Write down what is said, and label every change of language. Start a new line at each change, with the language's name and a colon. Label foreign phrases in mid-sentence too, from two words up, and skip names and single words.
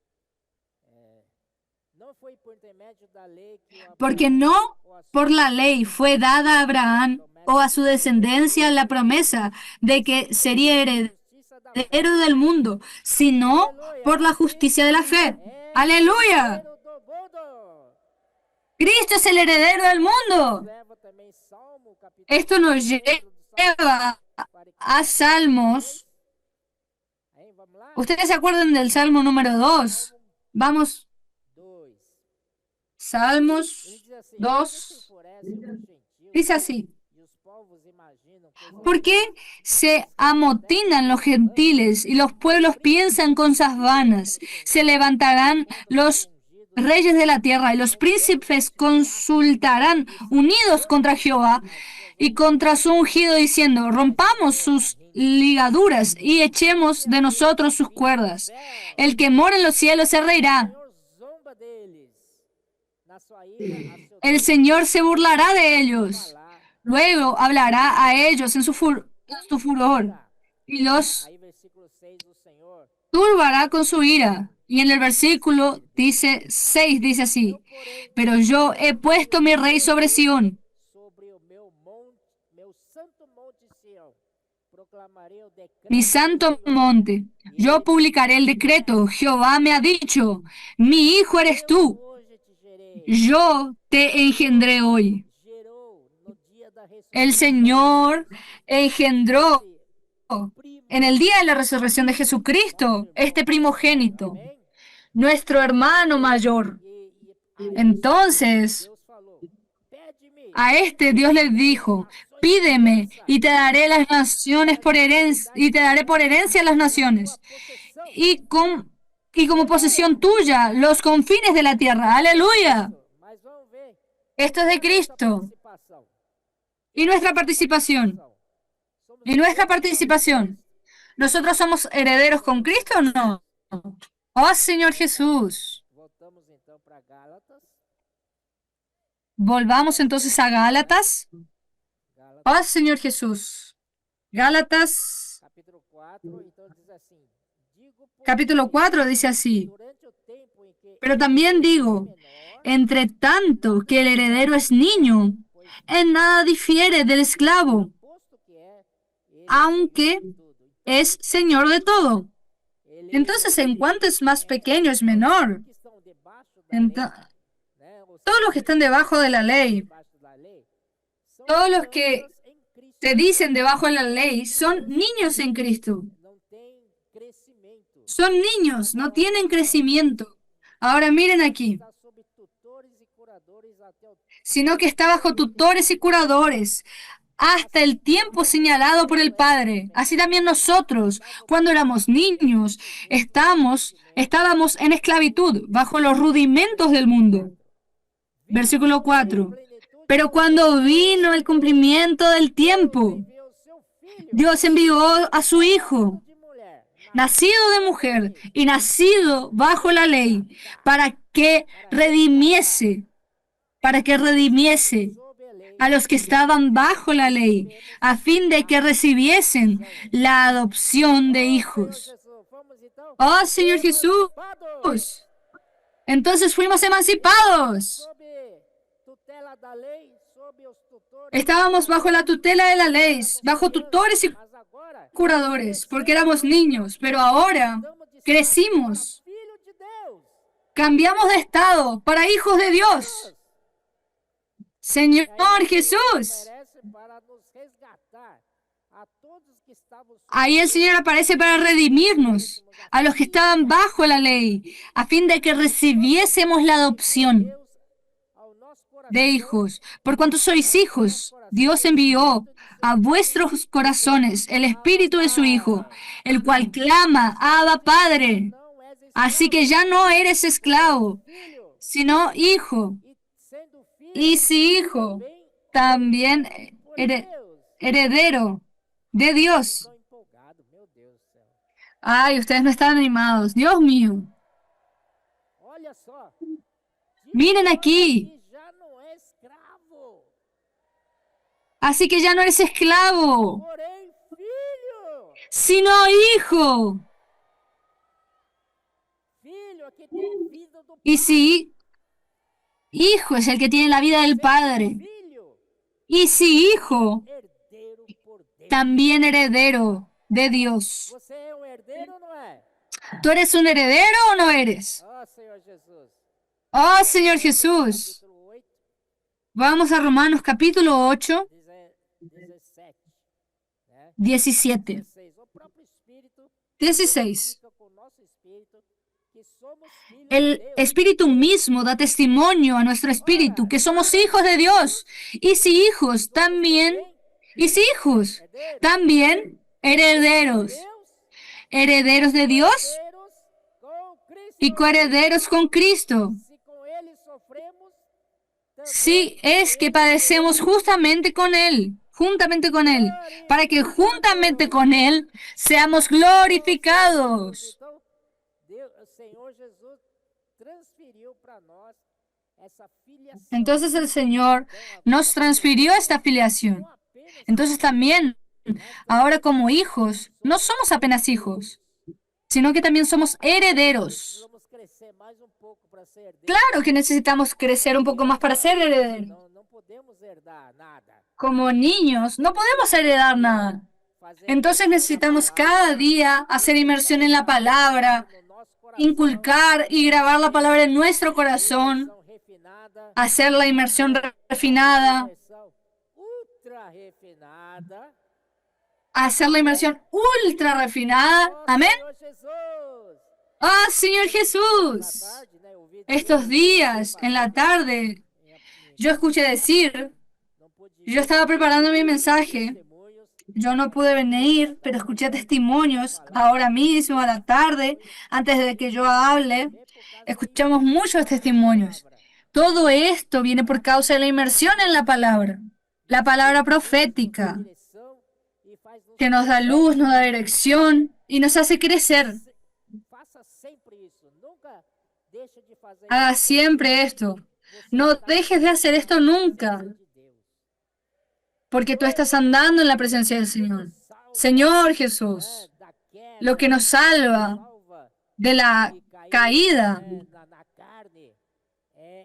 Portuguese: Não foi por intermédio da lei que o Porque Abraão no ou a
Spanish: por la ley fue dada a Abraham o a su descendencia la promesa de que sería
Portuguese: justiça da fé.
Spanish: heredero del mundo, sino
Portuguese: Aleluia.
Spanish: por la justicia de la fe.
Portuguese: É
Spanish: ¡Aleluya!
Portuguese: herdeiro do mundo.
Spanish: Cristo es el heredero del mundo.
Portuguese: Leva também Salmo, capítulo
Spanish: Esto nos
Portuguese: 1 do Salmo
Spanish: lleva a Salmos.
Portuguese: Aí, vamos lá?
Spanish: ¿Ustedes se acuerdan del Salmo número 2?
Portuguese: Vamos, 2. Salmos Ele diz assim: 2. por que se enfurece os gentios
Spanish: Dice así.
Portuguese: e os povos imaginam coisas
Spanish: ¿Por qué se amotinan los gentiles y los pueblos piensan cosas vanas? Se levantarán los reyes de la tierra y los príncipes consultarán unidos contra Jehová y contra su ungido diciendo, rompamos sus ligaduras y echemos de nosotros sus cuerdas. El que mora en los cielos se reirá.
Portuguese: O Senhor zomba deles. Na sua ira, a seu
Spanish: El Señor se burlará de ellos.
Portuguese: falar.
Spanish: Luego hablará a ellos en su furor y los
Portuguese: Aí, versículo 6, o Senhor,
Spanish: turbará con su ira. Y en el versículo 6 dice así,
Portuguese: porém,
Spanish: pero yo he puesto mi rey sobre Sión,
Portuguese: sobre o meu santo monte Sião, proclamarei o decreto
Spanish: mi santo monte. Yo publicaré el decreto. Jehová me ha dicho, mi hijo eres tú.
Portuguese: hoje te gerei.
Spanish: Yo te engendré hoy.
Portuguese: Gerou no dia da
Spanish: El Señor engendró en el día de la resurrección de Jesucristo este primogénito,
Portuguese: Amém?
Spanish: nuestro hermano mayor. Entonces,
Portuguese: Deus falou: pede-me,
Spanish: a este Dios le dijo, pídeme y te daré las naciones por herencia, y te daré por herencia las naciones,
Portuguese: possessão.
Spanish: y como posesión tuya los confines de la tierra. Aleluya.
Portuguese: Mas vamos ver
Spanish: Esto es de Cristo.
Portuguese: participação.
Spanish: Y nuestra participación.
Portuguese: Somos
Spanish: Y nuestra participación. ¿Nosotros somos herederos con Cristo o no? Oh Señor Jesús.
Portuguese: Voltamos então para Gálatas.
Spanish: Volvamos entonces a Gálatas. Oh Señor Jesús. Gálatas
Portuguese: Capítulo 4, então diz assim: digo, pois,
Spanish: capítulo 4 dice así.
Portuguese: durante o tempo em que
Spanish: Pero también digo,
Portuguese: menor,
Spanish: entre tanto que el heredero es niño, en nada difiere del esclavo,
Portuguese: posto que é, ele
Spanish: aunque
Portuguese: tudo.
Spanish: es señor de todo.
Portuguese: Ele
Spanish: Entonces, en cuanto es más pequeño, es menor.
Portuguese: que estão debaixo da lei, Ento- né? Ou
Spanish: todos los que están debajo de la ley,
Portuguese: debaixo da lei, são
Spanish: todos los que
Portuguese: crianças em Cristo,
Spanish: te dicen debajo de la ley, son niños en Cristo.
Portuguese: não tem crescimento.
Spanish: Son niños, no tienen crecimiento. Ahora miren aquí,
Portuguese: Está sob tutores e curadores até o
Spanish: sino que está bajo tutores y curadores hasta el tiempo señalado por el Padre. Así también nosotros, cuando éramos niños, estábamos en esclavitud, bajo los rudimentos del mundo. Versículo 4.
Portuguese: plenitude
Spanish: Pero cuando vino el cumplimiento del tiempo,
Portuguese: enviou seu filho
Spanish: Dios envió a su Hijo,
Portuguese: de mulher,
Spanish: nacido de mujer y nacido bajo la ley, para que redimiese
Portuguese: sob a lei,
Spanish: a los que estaban bajo la ley, a fin de que recibiesen la adopción de hijos.
Portuguese: Jesus, vamos então,
Spanish: Oh Señor Jesús, Pados, entonces fuimos emancipados.
Portuguese: sob tutela da lei, sob os tutores,
Spanish: Estábamos bajo la tutela de la ley, bajo tutores y
Portuguese: mas agora
Spanish: curadores, porque éramos niños, pero ahora
Portuguese: estamos de
Spanish: crecimos,
Portuguese: filho de Deus.
Spanish: cambiamos de estado para hijos de Dios. Señor Jesús,
Portuguese: Aparece para nos resgatar a todos que estavam
Spanish: ahí el Señor aparece para redimirnos a los que estaban bajo la ley, a fin de que recibiésemos la adopción.
Portuguese: Deus ao nosso
Spanish: de hijos. Por cuanto sois hijos, Dios envió a vuestros corazones el espíritu de su Hijo, el cual clama, Abba, Padre.
Portuguese: Não és
Spanish: Así
Portuguese: escravo,
Spanish: que ya no eres esclavo,
Portuguese: filho.
Spanish: sino hijo.
Portuguese: E sendo filho,
Spanish: Y si hijo, también
Portuguese: por here- Deus.
Spanish: heredero de Dios.
Portuguese: Estou empolgado, meu Deus do céu.
Spanish: Ay, ustedes no están animados. Dios mío.
Portuguese: Olha só.
Spanish: Miren
Portuguese: Diz
Spanish: aquí.
Portuguese: que já não é escravo,
Spanish: Así que ya no eres esclavo,
Portuguese: porém filho.
Spanish: sino hijo.
Portuguese: Filho é que tem vida do
Spanish: Y
Portuguese: Pai.
Spanish: si hijo es el que tiene la vida del Padre.
Portuguese: Filho,
Spanish: Y si hijo,
Portuguese: herdeiro por Deus.
Spanish: también heredero de Dios.
Portuguese: Você é um herdeiro ou não é?
Spanish: ¿Tú eres un heredero o no eres?
Portuguese: Ó Senhor Jesus.
Spanish: Oh, Señor Jesús.
Portuguese: Capítulo 8,
Spanish: Vamos a Romanos capítulo 8, 17.
Portuguese: Né?
Spanish: 17.
Portuguese: 16. O próprio Espírito
Spanish: 16.
Portuguese: fica com o nosso espírito que somos filhos de
Spanish: El
Portuguese: Deus.
Spanish: Espíritu mismo da testimonio a nuestro espíritu que somos hijos de Dios. Y si hijos, también, y si hijos,
Portuguese: Herdeiros
Spanish: también herederos.
Portuguese: de Deus,
Spanish: Herederos de Dios
Portuguese: herdeiros com Cristo.
Spanish: y coherederos con Cristo.
Portuguese: Se com Ele sofremos,
Spanish: Si es que padecemos juntamente con Él, para que juntamente con Él seamos glorificados.
Portuguese: Então, Deus, o Senhor Jesus transferiu para nós essa filiação.
Spanish: Entonces el Señor nos transfirió esta filiación.
Portuguese: Não apenas
Spanish: Entonces también, ahora como hijos, no somos apenas hijos, sino que también somos herederos.
Portuguese: precisamos crescer mais um pouco para ser herdeiro.
Spanish: Claro que necesitamos crecer un poco más para ser herederos.
Portuguese: Não podemos herdar nada.
Spanish: Como niños, no podemos heredar nada.
Portuguese: Fazer
Spanish: Entonces necesitamos cada día hacer inmersión en la palabra,
Portuguese: no nosso coração
Spanish: inculcar y grabar la palabra en nuestro corazón,
Portuguese: versão refinada,
Spanish: hacer la inmersión refinada, versão ultra refinada. hacer la inmersión ultra refinada. Amén.
Portuguese: Senhor Jesus.
Spanish: ¡Ah, Señor
Portuguese: Na
Spanish: Jesús!
Portuguese: tarde, né, eu ouvi
Spanish: Estos días, en la tarde, yo escuché decir,
Portuguese: não pude
Spanish: yo estaba preparando mi mensaje,
Portuguese: testemunhos.
Spanish: yo no pude venir, pero escuché testimonios ahora mismo, a la tarde, antes de que yo hable, escuchamos muchos testimonios. Todo esto viene por causa de la inmersión en la palabra profética,
Portuguese: Direção e faz nos
Spanish: que nos da luz, nos da dirección y nos hace crecer.
Portuguese: faça sempre isso. Nunca deixe de fazer
Spanish: Haga siempre esto. No dejes de hacer esto nunca,
Portuguese: de Deus.
Spanish: porque tú estás andando en la presencia del Señor. Señor Jesús,
Portuguese: Da queda,
Spanish: lo que nos salva salva de la caída,
Portuguese: na carne é